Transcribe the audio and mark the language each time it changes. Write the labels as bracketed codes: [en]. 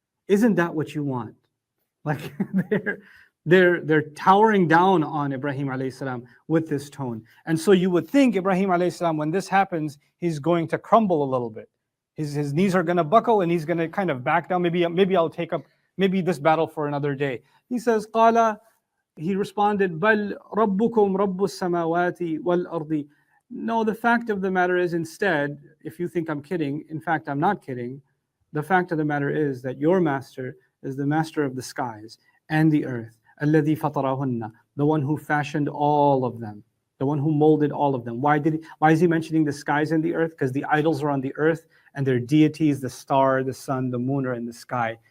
[en] Isn't that what you want? Like they're towering down on Ibrahim alayhi salam with this tone. And so you would think Ibrahim alayhi salam, when this happens, he's going to crumble a little bit. His knees are going to buckle and he's going to kind of back down. Maybe I'll take up this battle for another day. He says, قال, he responded, [ar] بل ربكم رب السماوات والأرض. [en] No, the fact of the matter is instead, if you think I'm kidding, in fact, I'm not kidding. The fact of the matter is that your master is the master of the skies and the earth. [ar] الذي فطرهن, [en] the one who fashioned all of them, the one who molded all of them. Why is he mentioning the skies and the earth? Because the idols are on the earth and their deities, the star, the sun, the moon are in the sky.